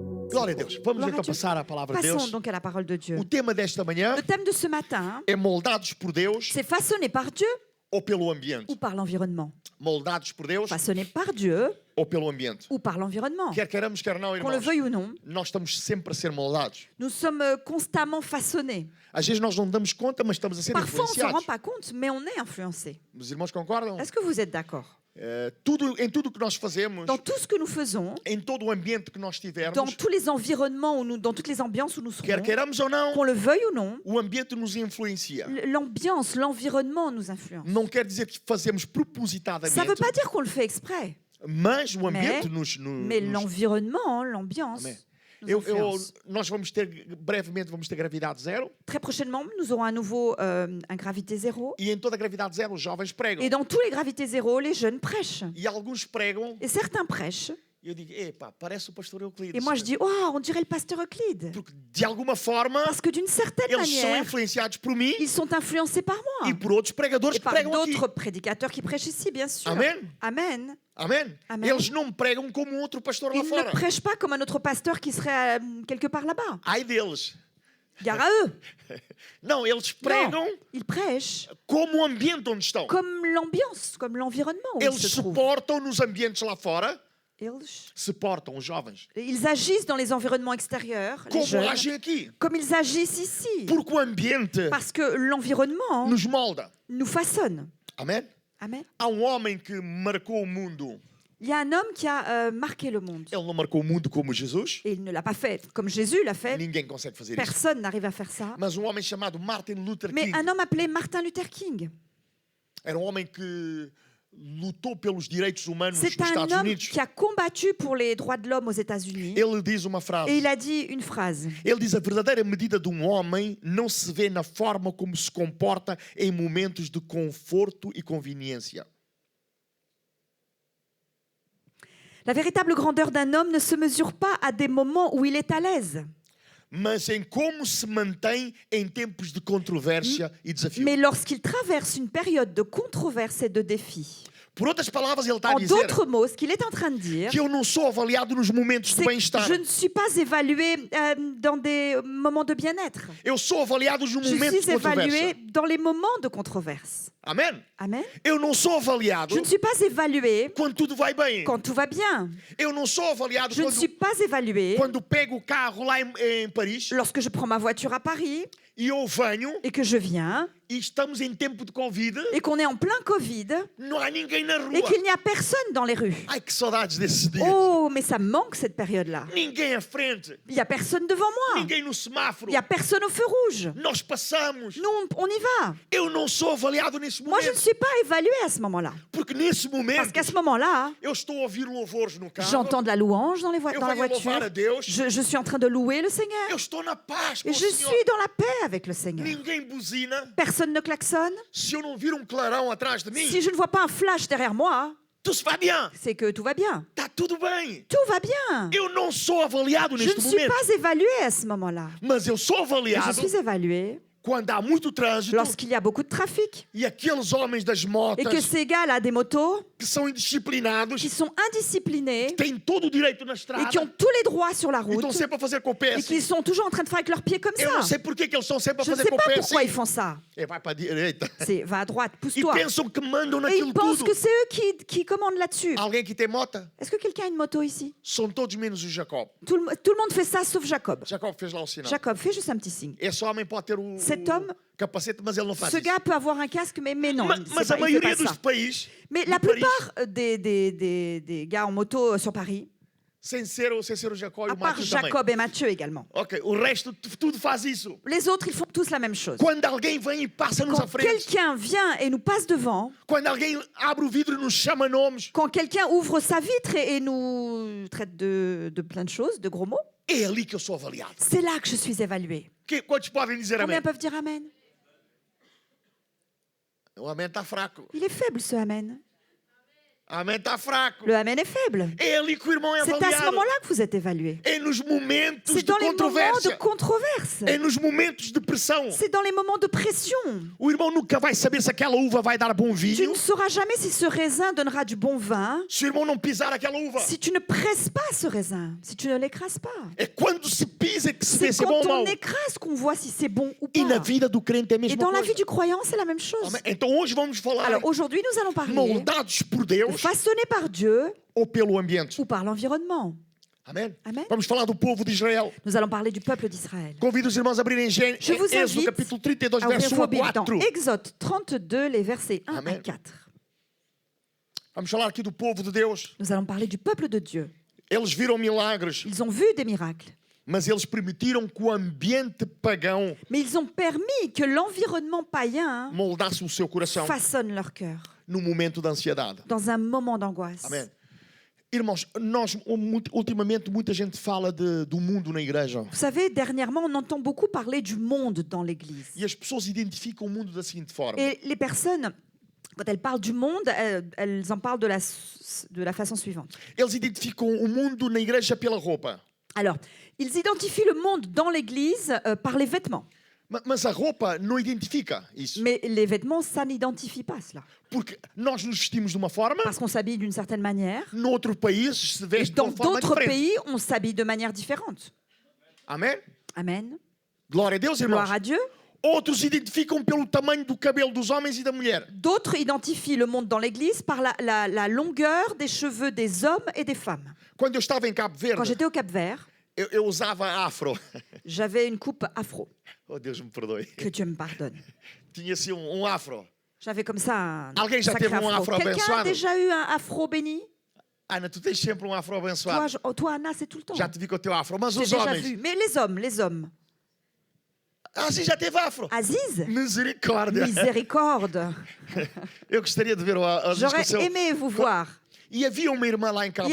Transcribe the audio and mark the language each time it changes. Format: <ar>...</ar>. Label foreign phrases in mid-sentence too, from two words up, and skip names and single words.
<pt>Glória a Deus. Vamos</pt> <fr>Gloire à</fr> <pt>então</pt> <fr>Dieu.</fr> <pt>passar à palavra de</pt> <fr>Passons</fr> <pt>Deus.</pt> <fr>donc à la parole de Dieu.</fr> <pt>O tema desta manhã</pt> <fr>Le thème de ce matin,</fr> <pt>é moldados por Deus</pt> <fr>c'est façonné par Dieu</fr> <pt>ou pelo ambiente.</pt> <fr>ou par l'environnement.</fr> <pt>Moldados por Deus</pt> <fr>Façonné par Dieu</fr> <pt>ou pelo ambiente.</pt> <fr>ou par l'environnement.</fr> <pt>Quer queiramos, quer não,</pt> <fr>Qu'on le</fr> <pt>irmãos.</pt> <fr>veuille ou non,</fr> <pt>Nós estamos sempre a ser moldados.</pt> <fr>nous sommes constamment façonnés.</fr> <pt>Às vezes nós não damos conta, mas estamos a ser</pt> <fr>Parfois, on ne se rend</fr> <pt>influenciados.</pt> <fr>pas compte, mais on est influencé.</fr> <pt>Os irmãos concordam?</pt> <fr>Est-ce que vous êtes d'accord?</fr> <pt>Em tudo que nós fazemos,</pt> <fr>Dans tout ce que nous faisons,</fr> <pt>em todo o ambiente que nós</pt> <fr>dans</fr> <pt>tivermos,</pt> <fr>tous les environnements, dans toutes les ambiances où nous serons,</fr> <pt>quer queiramos ou não,</pt> <fr>qu'on le veuille ou non,</fr> <pt>o ambiente nos influencia.</pt> <fr>l'ambiance, l'environnement nous influence.</fr> <pt>Não quer dizer que fazemos</pt> <fr>Ça ne veut</fr> <pt>propositadamente,</pt> <fr>pas dire qu'on le fait exprès,</fr> <pt>mas o ambiente</pt> <fr>mais l'environnement, l'ambiance</fr> <pt>Amém.</pt> <fr>nous influence.</fr> <pt>Nós brevemente vamos ter gravidade zero,</pt> <fr>Très prochainement, nous aurons à nouveau un gravité zéro.</fr> <pt>e em toda a gravidade zero os jovens pregam.</pt> <fr>Et dans tous les gravités zéro, les jeunes prêchent.</fr> <pt>E alguns pregam,</pt> <fr>Et certains prêchent.</fr> <pt>e eu digo, epá, parece o pastor Euclides.</pt> <fr>Et moi, je dis, oh, on dirait le pasteur Euclide.</fr> <pt>Porque de alguma forma</pt> <fr>Parce que d'une certaine</fr> <pt>eles são</pt> <fr>manière,</fr> <pt>influenciados por mim</pt> <fr>ils sont influencés par moi.</fr> <pt>e por outros pregadores</pt> <fr>Et</fr> <pt>que</pt> <fr>par</fr> <pt>pregam aqui.</pt> <fr>d'autres prédicateurs qui prêchent ici, bien sûr.</fr> <pt>Amen.</pt> <fr>Amen.</fr> <pt>Amém? Amém. Eles não pregam como um outro pastor lá</pt> <fr>Ils ne</fr> <pt>fora.</pt> <fr>prêchent pas comme un autre pasteur qui serait quelque part là-bas.</fr> <pt>Ai deles.</pt> <fr>Gare à eux.</fr> <pt>Não, eles pregam</pt> <fr>Non, ils prêchent</fr> <pt>como o ambiente onde estão.</pt> <fr>comme l'ambiance, comme l'environnement où ils</fr> <pt>Eles</pt> <fr>se</fr> <pt>se</pt> <fr>trouvent.</fr> <pt>portam nos ambientes lá fora,</pt> <fr>Ils</fr> <pt>se portam, os jovens,</pt> <fr>agissent dans les environnements extérieurs, les</fr> <pt>como</pt> <fr>jeunes,</fr> <pt>agem aqui.</pt> <fr>comme ils agissent ici.</fr> <pt>Porque o ambiente</pt> <fr>Parce que l'environnement</fr> <pt>nos molda.</pt> <fr>nous façonne.</fr> <pt>Amém?</pt> <fr>Amen.</fr> <pt>Há um homem que marcou o mundo.</pt> <fr>Il y a un homme qui a marqué le monde.</fr> <pt>Ele não marcou o mundo como Jesus.</pt> <fr>Et il ne l'a pas fait comme Jésus l'a fait.</fr> <pt>Ninguém consegue fazer isso.</pt> <fr>Personne n'arrive à faire ça.</fr> <pt>Mas um homem chamado Martin Luther</pt> <fr>Mais</fr> <pt>King</pt> <fr>un homme appelé Martin Luther King.</fr> <pt>era um homem que lutou pelos direitos humanos</pt> <fr>C'est</fr> <pt>nos</pt> <fr>un</fr> <pt>Estados</pt> <fr>homme</fr> <pt>Unidos.</pt> <fr>qui a combattu pour les droits de l'homme aux États-Unis.</fr> <pt>Ele diz uma frase.</pt> <fr>Et il a dit une phrase.</fr> <pt>Ele diz: a verdadeira medida de um homem não se vê na forma como se comporta em momentos de conforto e conveniência.</pt> <fr>La véritable grandeur d'un homme ne se mesure pas à des moments où il est à l'aise,</fr> <pt>Mas em como se mantém em tempos de controvérsia e desafio.</pt> <fr>mais lorsqu'il traverse une période de controverse et de défi.</fr> <pt>Por outras palavras, ele está a</pt> <fr>En</fr> <pt>dizer</pt> <fr>d'autres mots, ce qu'il est en train de dire,</fr> <pt>que eu não sou avaliado nos momentos de</pt> <fr>c'est que</fr> <pt>bem-estar.</pt> <fr>je ne suis pas évalué dans des moments de bien-être.</fr> <pt>Eu sou avaliado nos</pt> <fr>Je</fr> <pt>momentos</pt> <fr>suis</fr> <pt>de controvérsia.</pt> <fr>évalué dans les moments de controverse.</fr> <pt>Amém?</pt> <fr>Amen.</fr> <pt>Eu não sou avaliado</pt> <fr>Je ne suis pas évalué</fr> <pt>quando tudo vai bem.</pt> <fr>quand tout va bien.</fr> <pt>Eu não sou avaliado</pt> <fr>Je ne suis pas évalué</fr> <pt>quando pego o carro lá em Paris</pt> <fr>lorsque je prends ma voiture à Paris</fr> <pt>e eu venho</pt> <fr>et que je viens</fr> <pt>e estamos em tempo de Covid,</pt> <fr>et qu'on est en plein Covid</fr> <pt>não há ninguém na</pt> <fr>et</fr> <pt>rua.</pt> <fr>qu'il n'y a personne dans les rues.</fr> <pt>Ai, que saudades desses dias.</pt> <fr>Oh, mais ça me manque cette période-là.</fr> <pt>Ninguém à frente,</pt> <fr>Il n'y a personne devant moi.</fr> <pt>ninguém no semáforo.</pt> <fr>Il n'y a personne au feu rouge.</fr> <pt>Nós passamos.</pt> <fr>Nous, on y va.</fr> <pt>Eu não sou avaliado nesse</pt> <fr>Moi, je ne</fr> <pt>momento.</pt> <fr>suis pas évaluée à ce moment-là.</fr> <pt>Porque nesse</pt> <fr>Parce</fr> <pt>momento</pt> <fr>qu'à ce moment-là,</fr> <pt>eu estou a ouvir louvores no carro.</pt> <fr>j'entends de la louange dans,</fr> <pt>Eu</pt> <fr>dans la</fr> <pt>venho a louvar a</pt> <fr>voiture.</fr> <pt>Deus.</pt> <fr>Je suis en train de louer le Seigneur.</fr> <pt>Eu estou na paz com</pt> <fr>Et</fr> <pt>o</pt> <fr>je</fr> <pt>Senhor.</pt> <fr>suis dans la paix avec le Seigneur.</fr> <pt>Ninguém buzina.</pt> <fr>Personne ne klaxonne.</fr> <pt>Se eu não vir clarão atrás de mim,</pt> <fr>Si je ne vois pas un flash derrière moi,</fr> <pt>tudo se vai bien.</pt> <fr>c'est que tout va bien.</fr> <pt>Está tudo bem.</pt> <fr>Tout va bien.</fr> <pt>Eu não sou avaliado</pt> <fr>Je</fr> <pt>neste</pt> <fr>ne suis</fr> <pt>momento.</pt> <fr>pas évaluée à ce moment-là.</fr> <pt>Mas eu sou</pt> <fr>Mais je</fr> <pt>avaliado</pt> <fr>suis évaluée</fr> <pt>quando há muito trânsito</pt> <fr>lorsqu'il y a beaucoup de trafic</fr> <pt>e aqueles homens das motas</pt> <fr>et que ces gars-là des motos</fr> <pt>que são indisciplinados</pt> <fr>qui sont indisciplinés</fr> <pt>têm todo o direito na</pt> <fr>et</fr> <pt>estrada</pt> <fr>qui ont tous les droits sur la</fr> <pt>e</pt> <fr>route</fr> <pt>estão sempre a fazer com o pé</pt> <fr>et</fr> <pt>assim.</pt> <fr>qui sont toujours en train de faire avec leurs pieds comme</fr> <pt>Eu não</pt> <fr>ça.</fr> <pt>sei por que eles estão sempre a</pt> <fr>Je ne</fr> <pt>fazer</pt> <fr>sais</fr> <pt>com o</pt> <fr>pas</fr> <pt>pé</pt> <fr>pourquoi</fr> <pt>assim.</pt> <fr>ils font ça.</fr> <pt>E vai para a direita.</pt> <fr>C'est va à droite,</fr> <pt>E</pt> <fr>pousse-toi.</fr> <pt>pensam que mandam</pt> <fr>Et</fr> <pt>naquilo</pt> <fr>ils pensent</fr> <pt>tudo.</pt> <fr>que c'est eux qui commandent là-dessus.</fr> <pt>Alguém que tem mota?</pt> <fr>Est-ce que quelqu'un a une moto ici?</fr> <pt>São todos menos o Jacob.</pt> <fr>Tout le monde fait ça sauf Jacob.</fr> <pt>Jacob fez lá o sinal.</pt> <fr>Jacob, fais juste un petit signe.</fr> <pt>Esse homem pode ter o</pt> <fr>Cet homme,</fr> <pt>capacete, mas ele não faz</pt> <fr>Ce</fr> <pt>isso.</pt> <fr>gars peut avoir un casque, mais non,</fr> <pt>Ma-</pt> <fr>c'est</fr> <pt>mas</pt> <fr>pas-</fr> <pt>a</pt> <fr>il fait</fr> <pt>maioria</pt> <fr>pas</fr> <pt>dos</pt> <fr>ça.</fr> <pt>países,</pt> <fr>Mais</fr> <pt>de</pt> <fr>la</fr> <pt>Paris,</pt> <fr>plupart des gars en moto sur Paris,</fr> <pt>sem ser o Jacob e</pt> <fr>à</fr> <pt>o</pt> <fr>part</fr> <pt>Matthew também.</pt> <fr>Jacob et Mathieu également,</fr> <pt>Ok, o resto tudo faz isso.</pt> <fr>les autres, ils font tous la même chose.</fr> <pt>Quando alguém vem e passa-nos à</pt> <fr>Quand</fr> <pt>frente,</pt> <fr>quelqu'un vient et nous passe devant,</fr> <pt>quando alguém abre o vidro e nos chama nomes,</pt> <fr>quand quelqu'un ouvre sa vitre et nous traite de plein de choses, de gros mots,</fr> <pt>é ali que eu sou avaliado.</pt> <fr>c'est là que je suis évaluée.</fr> <pt>Quantos podem dizer</pt> <fr>Combien</fr> <pt>amém?</pt> <fr>peuvent dire Amen?</fr> <pt>O amém está fraco.</pt> <fr>Il est faible ce Amen.</fr> <pt>Amém, está fraco.</pt> <fr>Le amen est faible.</fr> <pt>É ali que o irmão é</pt> <fr>C'est à ce</fr> <pt>avaliado.</pt> <fr>moment-là que vous êtes évalué.</fr> <pt>É nos momentos</pt> <fr>C'est</fr> <pt>de</pt> <fr>dans les moments de</fr> <pt>controvérsia.</pt> <fr>controverse.</fr> <pt>É nos momentos de pressão.</pt> <fr>C'est dans les moments de pression.</fr> <pt>O irmão nunca vai saber se aquela uva vai dar bom</pt> <fr>Tu</fr> <pt>vinho.</pt> <fr>ne sauras jamais si ce raisin donnera du bon vin</fr> <pt>Se o irmão não pisar aquela uva.</pt> <fr>si tu ne presses pas ce raisin, si tu ne l'écrases pas.</fr> <pt>É quando se pisa que se vê</pt> <fr>C'est</fr> <pt>se é bom</pt> <fr>quand</fr> <pt>ou mau.</pt> <fr>on écrase qu'on voit si c'est bon ou</fr> <pt>E na</pt> <fr>pas.</fr> <pt>vida do crente é a</pt> <fr>Et</fr> <pt>mesma</pt> <fr>dans la vie</fr> <pt>coisa.</pt> <fr>du croyant, c'est la même chose.</fr> <pt>Amém? Então hoje vamos falar</pt> <fr>Alors aujourd'hui, nous allons parler</fr> <pt>moldados por Deus</pt> <fr>façonnés par Dieu</fr> <pt>ou pelo ambiente.</pt> <fr>ou par l'environnement.</fr> <pt>Amém?</pt> <fr>Amen.</fr> <pt>Vamos falar do povo de Israel.</pt> <fr>Nous allons parler du peuple d'Israël.</fr> <pt>Convido os irmãos a abrirem</pt> <fr>Je vous</fr> <pt>Êxodo</pt> <fr>invite</fr> <pt>capítulo 32,</pt> <fr>à ouvrir</fr> <pt>verso 1</pt> <fr>vos</fr> <pt>a</pt> <fr>Bibles dans</fr> <pt>4.</pt> <fr>Exode 32, les versets 1 à</fr> <pt>Amen.</pt> <fr>4.</fr> <pt>Vamos falar aqui do povo de Deus.</pt> <fr>Nous allons parler du peuple de Dieu.</fr> <pt>Eles viram milagres,</pt> <fr>Ils ont vu des miracles,</fr> <pt>mas eles permitiram que o ambiente pagão</pt> <fr>mais ils ont permis que l'environnement païen</fr> <pt>moldasse o seu coração</pt> <fr>façonne leur cœur</fr> <pt>no momento da ansiedade.</pt> <fr>dans un moment d'angoisse.</fr> <pt>Amém. Irmãos, nós ultimamente muita gente fala do mundo na igreja.</pt> <fr>Vous savez, dernièrement, on entend beaucoup parler du monde dans l'Église.</fr> <pt>E as pessoas identificam o mundo da seguinte forma.</pt> <fr>Et les personnes, quand elles parlent du monde, elles en parlent de la façon suivante.</fr> <pt>Eles identificam o mundo na igreja pela roupa.</pt> <fr>Alors, ils identifient le monde dans l'Église par les vêtements.</fr> <pt>Mas a roupa não identifica isso.</pt> <fr>Mais les vêtements, ça n'identifie pas cela.</fr> <pt>Porque nós nos vestimos de uma forma,</pt> <fr>Parce qu'on s'habille d'une certaine manière.</fr> <pt>noutro país se</pt> <fr>Et</fr> <pt>veste de</pt> <fr>dans</fr> <pt>uma forma</pt> <fr>d'autres</fr> <pt>diferente.</pt> <fr>pays, on s'habille de manière différente.</fr> <pt>Amém?</pt> <fr>Amen.</fr> <pt>Glória a Deus, irmãos.</pt> <fr>Gloire à Dieu.</fr> <pt>Outros identificam pelo tamanho do cabelo dos homens e da mulher.</pt> <fr>D'autres identifient le monde dans l'Église par la longueur des cheveux des hommes et des femmes.</fr> <pt>Quando eu estava em Cabo</pt> <fr>Quand</fr> <pt>Verde,</pt> <fr>j'étais au Cap-Vert,</fr> <pt>eu usava afro.</pt> <fr>j'avais une coupe afro.</fr> <pt>Oh, Deus me perdoe.</pt> <fr>Que Dieu me pardonne.</fr> <pt>Tinha assim afro.</pt> <fr>J'avais comme ça un</fr> <pt>Alguém já</pt> <fr>sacré</fr> <pt>teve afro</pt> <fr>Quelqu'un a</fr> <pt>abençoado?</pt> <fr>déjà eu un afro béni?</fr> <pt>Ana, tu tens sempre afro abençoado.</pt> <fr>Toi, Anna, c'est tout le temps.</fr> <pt>Já te vi com o teu afro. Mas</pt> <fr>J'ai</fr> <pt>os</pt> <fr>déjà</fr> <pt>homens.</pt> <fr>vu. Mais les hommes.</fr> <pt>Ah, sim, já teve afro.</pt> <fr>Aziz,</fr> <pt>Misericórdia.</pt> <fr>miséricorde.</fr> <pt>Eu gostaria de ver a</pt> <fr>J'aurais</fr> <pt>discussão.</pt> <fr>aimé vous voir.</fr> <pt>E havia uma irmã lá em</pt> <fr>Il</fr> <pt>Cabo</pt>